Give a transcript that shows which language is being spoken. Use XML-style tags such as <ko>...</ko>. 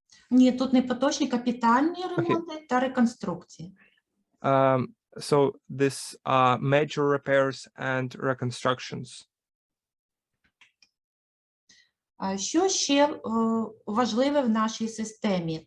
<uk>Ні, тут не поточні, капітальні ремонти та реконструкції.</uk> <en>So this are major repairs and reconstructions.</en> <uk>Що ще важливе в нашій системі?</uk>